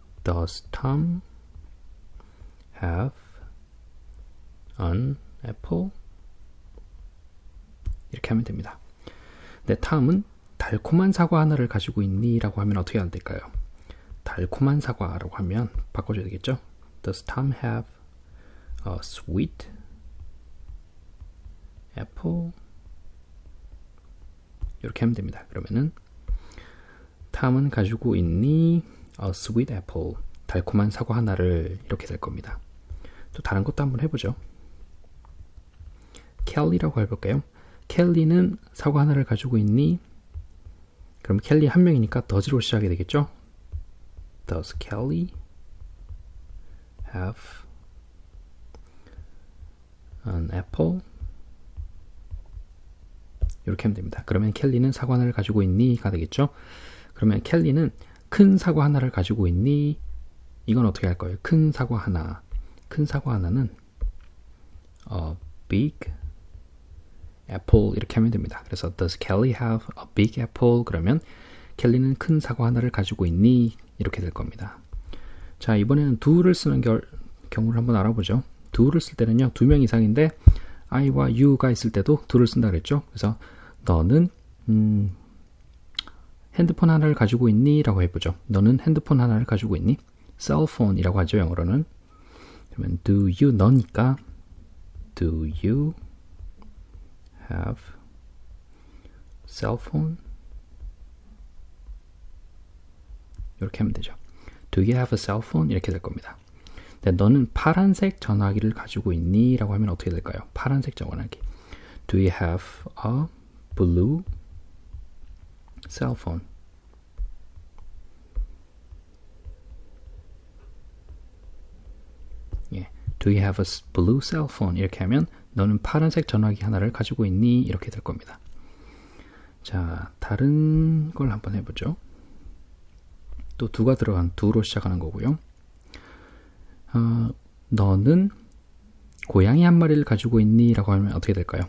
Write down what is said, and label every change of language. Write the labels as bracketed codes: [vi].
[en] Does Tom have an apple? [ko] 이렇게 하면 됩니다. 근데 톰은 달콤한 사과 하나를 가지고 있니? 라고 하면 어떻게 해야 될까요? 달콤한 사과라고 하면 바꿔줘야 되겠죠. [en] Does Tom have a sweet apple? [ko] 이렇게 하면 됩니다. 그러면은 톰은 가지고 있니? [en] a sweet apple. [ko] 달콤한 사과 하나를 이렇게 될 겁니다. 또 다른 것도 한번 해보죠. 켈리라고 해볼까요? 켈리는 사과 하나를 가지고 있니? 그럼 켈리 한 명이니까 does로 시작이 되겠죠? [en] Does Kelly have an apple? [ko] 이렇게 하면 됩니다. 그러면 켈리는 사과 하나를 가지고 있니? 가 되겠죠? 그러면 켈리는 큰 사과 하나를 가지고 있니? 이건 어떻게 할 거예요? 큰 사과 하나. 큰 사과 하나는 [en] a big apple [ko] 이렇게 하면 됩니다. [en] 그래서 does Kelly have a big apple? [ko] 그러면 켈리는 큰 사과 하나를 가지고 있니? 이렇게 될 겁니다. 자, 이번에는 do를 쓰는 경우를 한번 알아보죠. do를 쓸 때는요, 두 명 이상인데 I와 you가 있을 때도 do를 쓴다 그랬죠. 그래서 너는 핸드폰 하나를 가지고 있니? 라고 해보죠. 너는 핸드폰 하나를 가지고 있니? cellphone 이라고 하죠, 영어로는. [en] 그러면 do you, 너니까 do you have cellphone? [ko] 이렇게 하면 되죠. [en] Do you have a cell phone? [ko] 이렇게 될 겁니다. 네, 너는 파란색 전화기를 가지고 있니? 라고 하면 어떻게 될까요? 파란색 전화기. [en] Do you have a blue cell phone? 예, Do you have a blue cell phone? [ko] 이렇게 하면 너는 파란색 전화기 하나를 가지고 있니? 이렇게 될 겁니다. 자, 다른 걸 한번 해보죠. 또 do가 들어간 do로 시작하는 거고요. 너는 고양이 한 마리를 가지고 있니? 라고 하면 어떻게 될까요?